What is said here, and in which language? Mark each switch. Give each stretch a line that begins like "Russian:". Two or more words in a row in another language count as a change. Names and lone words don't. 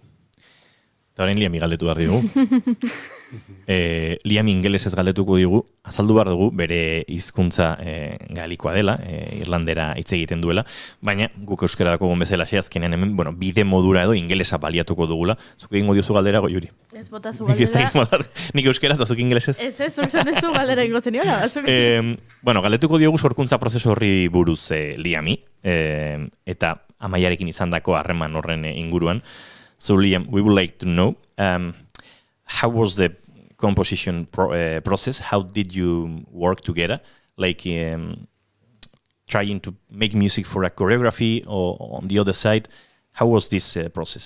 Basque: Eta horrein Liami galdetu behar digu. Liami ingelesez galdetuko digu, azaldu behar dugu bere hizkuntza galikoa dela, irlandera hitz egiten duela, baina guk euskara dako bezala azkenean hemen, bide modura edo ingelesa baliatuko dugula. Zuk egingo diozu galdera, Goiuri? Ez botazu galdera. Nik euskara eta zuk ingelesez? Ez, zuk zatezu galdera ingo zeniola. Galdetuko diogu sorkuntza prozesu horri buruz Liami, eta Amaiarekin izandako harreman horren inguruan.
English: So Liam, we would like to know how was the composition process? How did you work together? Like trying to make music for a choreography, or on the other side, how was this process?